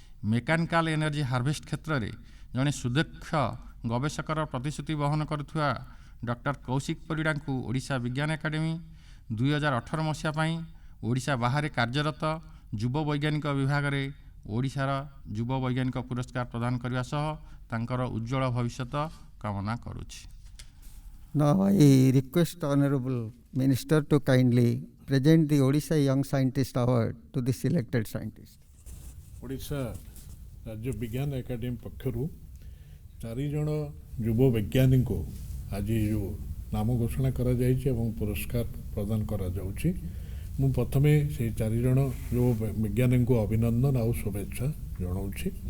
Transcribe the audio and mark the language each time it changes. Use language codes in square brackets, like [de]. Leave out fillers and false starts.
[or] Mechanical energy harvest କ୍ଷେତ୍ରରେ ଜଣେ ସୁଦକ୍ଷ ଗବେଷକର ପ୍ରତିଶ୍ରୁତି ବହନ କରୁଥିବା ଡକ୍ଟର କୌଶିକ ପରିଡ଼ାଙ୍କୁ ଓଡ଼ିଶା ବିଜ୍ଞାନ ଏକାଡେମୀ 2018 ମସିହା ପାଇଁ ଓଡ଼ିଶା ବାହାରେ କାର୍ଯ୍ୟରତ ଯୁବ ବୈଜ୍ଞାନିକ ବିଭାଗରେ ଓଡ଼ିଶାର ଯୁବ ବୈଜ୍ଞାନିକ ପୁରସ୍କାର ପ୍ରଦାନ କରିବା ସହ ତାଙ୍କର ଉଜ୍ଜଳ ଭବିଷ୍ୟତ କାମନା କରୁଛି। [en] Now I request Honorable Minister to kindly present the Odisha Young Scientist Award to the selected scientist. [or] Odisha ରାଜ୍ୟ ବିଜ୍ଞାନ ଏକାଡେମୀ ପକ୍ଷରୁ 4 ଜଣ ଯୁବ ବୈଜ୍ଞାନିକଙ୍କୁ ଆଜି ଯେଉଁ ନାମ ଘୋଷଣା କରାଯାଇଛି ଏବଂ ପୁରସ୍କାର ପ୍ରଦାନ କରାଯାଉଛି, ମୁଁ ପ୍ରଥମେ ସେହି 4 ଜଣ ଯୁବ ବୈଜ୍ଞାନିକଙ୍କୁ ଅଭିନନ୍ଦନ ଆଉ ଶୁଭେଚ୍ଛା ଜଣାଉଛି।